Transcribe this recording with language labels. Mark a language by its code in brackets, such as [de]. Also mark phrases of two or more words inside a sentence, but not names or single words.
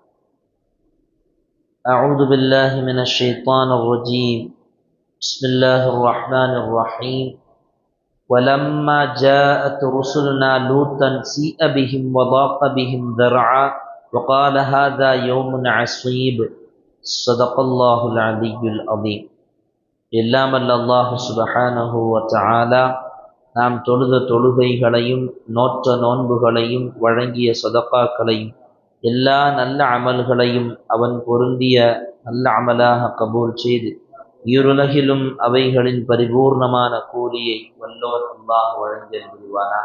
[ar] أعوذ بالله من الشيطان الرجيم. بسم الله الرحمن الرحيم. ولما جاءت رسلنا لوطا سيء بهم وضاق بهم ذرعا وقال هذا يوم عصيب. صدق الله العلي العظيم. [ta] எல்லாம் அல்ல அல்லாஹ் [ar] سبحانه وتعالى [ta] நாம் தொழுத தொழுகைகளையும் நோற்ற நோன்புகளையும் வழங்கிய சதகாக்களையும் எல்லா நல்ல அமல்களையும் அவன் பொருந்திய நல்ல அமலாக கபூல் செய்து இருலகிலும் அவைகளின் பரிபூர்ணமான கூலியை வல்லோர் அல்லாஹ் வழங்கல் புரிவானாக.